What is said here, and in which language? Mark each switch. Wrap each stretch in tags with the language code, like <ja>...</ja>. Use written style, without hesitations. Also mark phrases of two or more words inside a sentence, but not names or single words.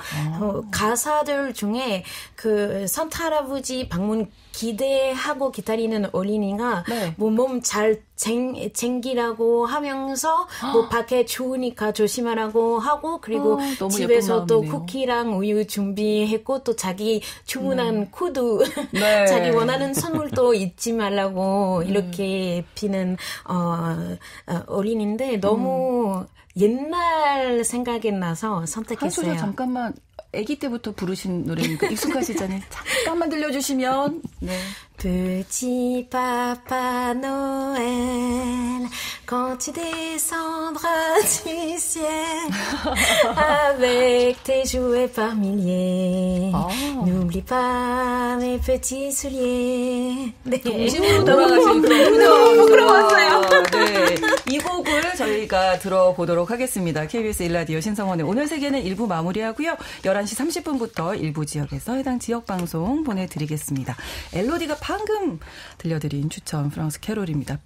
<ko>가사들 중에 그 산타 할아버지 방문 기대하고 기다리는 어린이가 뭐 몸 잘 챙기라고 하면서 뭐 밖에 추우니까 조심하라고 하고 그리고 집에서 또 쿠키랑 우유 준비했고 또 자기 주문한 구두 자기 원하는 선물도 잊지 말라고 이렇게 비는 어린인데 너무 옛날 생각이 나서 선택했어요. 한 소절 잠깐만. 아기 때부터 부르신 노래니까 익숙하시잖아요. 잠깐만 들려주시면.</ko> <fr>Petit Papa Noël, quand tu descendras du ciel, avec tes jouets par milliers, n'oublie pas mes petits souliers.</fr> <ko>네, 동심으로 돌아가신 그런 부끄러웠어요. 네, 이 곡을 저희가 들어보도록 하겠습니다. KBS 1라디오 신성원의 오늘 세계는 1부 마무리하고요. 11시 30분부터 일부 지역에서 해당 지역 방송 보내드리겠습니다. 엘로디가 방금 들려드린 추천 프랑스 캐롤입니다.</ko>